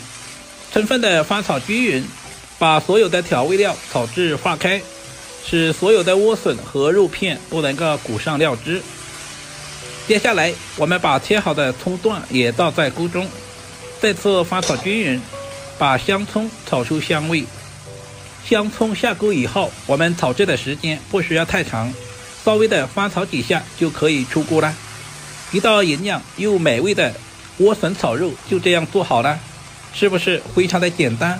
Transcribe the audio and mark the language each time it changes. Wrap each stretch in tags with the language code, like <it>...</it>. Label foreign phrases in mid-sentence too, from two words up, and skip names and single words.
<zh>充分的翻炒均匀，把所有的調味料炒至化開，使所有的萵筍和肉片都能夠裹上料汁。接下來我們把切好的蔥段也倒在鍋中，再次翻炒均匀，把香蔥炒出香味。香蔥下鍋以後，我們炒制的時間不需要太長，稍微的翻炒幾下就可以出鍋了。一道營養又美味的萵筍炒肉就這樣做好了，是不是非常的簡單？</zh>